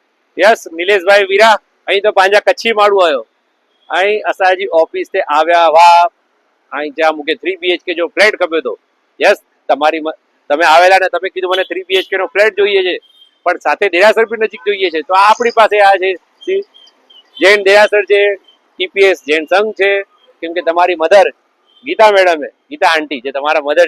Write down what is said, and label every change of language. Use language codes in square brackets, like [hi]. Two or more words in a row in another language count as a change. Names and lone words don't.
[kfr] यस निलेशभाई वीरा अहीं तो पंहिंजा कच्छी माण्हू आहियो ऐं असांजी ऑफिस ते આવ્યા वा ऐं જ્યાં मूंखे 3 BHK जो फ्लेट खपे थो यस [gu] તમારી તમે આવેલા ને તમે કીધું મને 3 BHK નો ફ્લેટ જોઈએ છે પણ સાથે દેરાસર બી નજીક જોઈએ છે તો આ આપણી પાસે આ છે જૈન દેરાસર છે TPS જૈન સંઘ છે કેમ કે તમારી મધર ગીતા મેડમ ગીતા આંટી જે તમારા મધર